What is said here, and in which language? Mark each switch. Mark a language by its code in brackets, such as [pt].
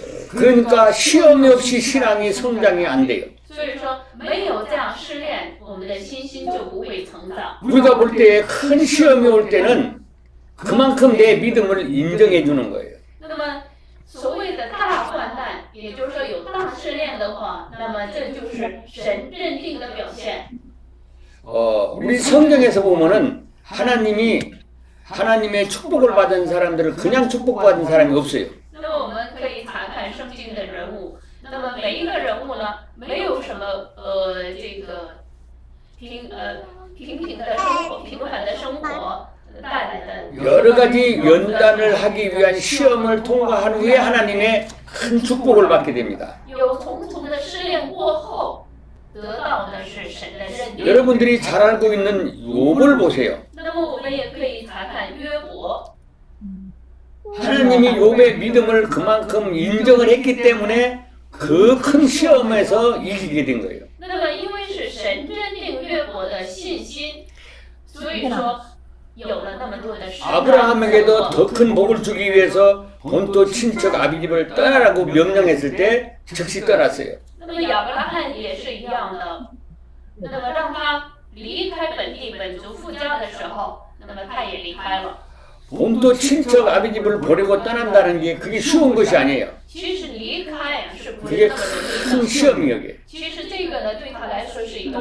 [ko] 그러니까 시험이 없이 신앙이 성장이 안 돼요. [zh] 所以说，没有这样试炼，我们的信心就不会成长。 [ko] 우리가 볼 때 큰 시험이 올 때는 그만큼 내 믿음을 인정해 주는 거예요. [zh] 那么所谓的大患难，也就是说有大试炼的话，那么这就是神认定的表现。 [ko] 우리 성경에서 보면은 하나님의 축복을 받은 사람들은 그냥 축복받은 사람이 없어요. [zh] 那么我们可以查看圣经的人物，那么每一个人物呢，没有什么这个平平的生活、平凡的生活带来的。 [ko] 여러 가지 연단을 하기 위한 시험을 통과한 후에 하나님의 큰 축복을 받게 됩니다. [zh] 有重重的试炼过后，得到的是神的认定。 [ko] 여러분들이 잘 알고 있는 욥을 보세요. [zh] 那么我们也可以查看约伯。 [ko] 하나님이 욥의 믿음을 그만큼 인정을 했기 때문에 그 큰 시험에서 이기게 된 거예요. [zh] 那么因为是神认定约伯的信心，所以说有了那么多的试炼。 [ko] 아브라함에게도 더 큰 복을 주기 위해서 본토 친척 아비집을 떠나라고 명령했을 때 즉시 떠났어요. [zh] 那么亚伯拉罕也是一样的，那么让他离开本地本族父家的时候，那么他也离开了。 [ko] 본토 친척 아비집을 버리고 떠난다는 게 그게 쉬운 것이 아니에요. [zh] 其实离开是不是 [ko] 그게 [zh] 那么容易 [ko] 큰 [zh] 的？ [ko] 시험이에요. [zh] 其实这个呢，对他来说是一个